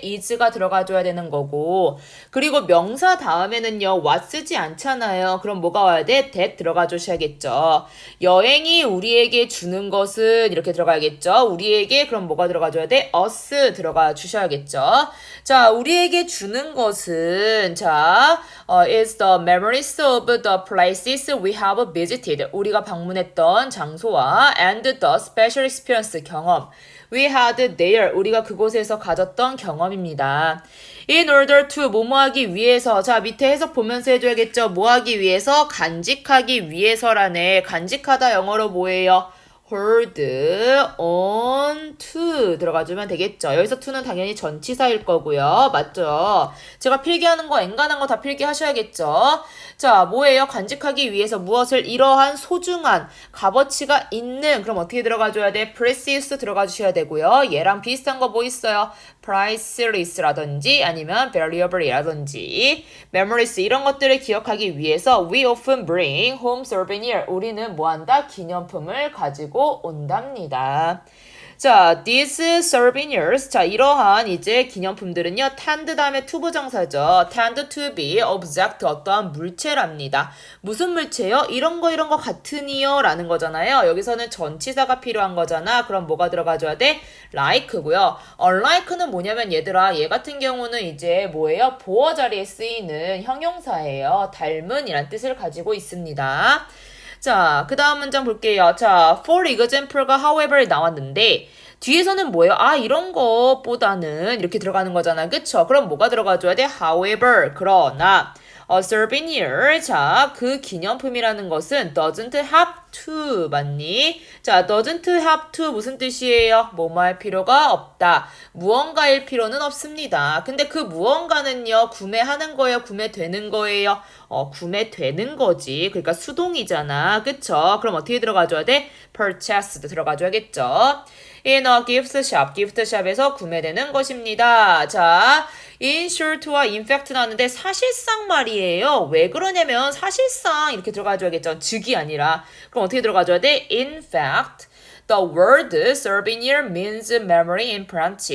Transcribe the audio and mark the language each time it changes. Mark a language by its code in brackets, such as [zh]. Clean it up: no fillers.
[ko] is가 들어가줘야 되는 거고 그리고 명사 다음에는요 what 쓰지 않잖아요. 그럼 뭐가 와야 돼? that 들어가 주셔야겠죠. 여행이 우리에게 주는 것은 이렇게 들어가야겠죠. 우리에게 그럼 뭐가 들어가줘야 돼? us 들어가 주셔야겠죠. 자, 우리에게 주는 것은 자 [en] is the memories of the places we have visited. [ko] 우리가 방문했던 장소와 [en] and the special experience [ko] 경험. [en] We had there. [ko] 우리가 그곳에서 가졌던 경험입니다. [en] In order to [ko] 뭐뭐하기 위해서 자 밑에 해석 보면서 해줘야겠죠. 뭐하기 위해서? 간직하기 위해서라네. 간직하다 영어로 뭐예요? hold on to 들어가주면 되겠죠. 여기서 to는 당연히 전치사일 거고요. 맞죠? 제가 필기하는 거 엔간한 거 다 필기하셔야겠죠. 자, 뭐예요? 간직하기 위해서 무엇을 이러한 소중한 값어치가 있는 그럼 어떻게 들어가줘야 돼? precious 들어가 주셔야 되고요. 얘랑 비슷한 거 뭐 있어요? priceless라든지 아니면 valuable이라든지 memories 이런 것들을 기억하기 위해서 [en] we often bring home souvenir [ko] 우리는 뭐한다? 기념품을 가지고 온답니다. 자, these souvenirs 자 이러한 이제 기념품들은요 tend 다음에 to 부정사죠. [en] tend to be object [ko] 어떠한 물체랍니다. 무슨 물체요? 이런 거 같으니요 라는 거잖아요. 여기서는 전치사가 필요한 거잖아. 그럼 뭐가 들어가줘야 돼? like고요. unlike는 뭐냐면 얘들아 얘 같은 경우는 이제 뭐예요? 보어 자리에 쓰이는 형용사예요. 닮은 이란 뜻을 가지고 있습니다. 자, 그 다음 문장 볼게요. 자, for example가 however 나왔는데 뒤에서는 뭐예요? 아, 이런 것보다는 이렇게 들어가는 거잖아. 그쵸? 그럼 뭐가 들어가줘야 돼? however, 그러나 a souvenir, 자, 그 기념품이라는 것은 [en] doesn't have to, [ko] 맞니? 자, doesn't have to 무슨 뜻이에요? 뭐뭐 할 필요가 없다. 무언가일 필요는 없습니다. 근데 그 무언가는요, 구매하는 거예요? 구매되는 거예요? 구매되는 거지. 그러니까 수동이잖아. 그쵸? 그럼 어떻게 들어가줘야 돼? purchased 들어가줘야겠죠. [en] in a gift shop, [ko] 기프트샵에서 구매되는 것입니다. 자, in short와 in fact 나왔는데 사실상 말이에요. 왜 그러냐면 사실상 이렇게 들어가줘야겠죠. 즉이 아니라. 그럼 어떻게 들어가줘야 돼? [en] in fact, the word souvenir means memory implant.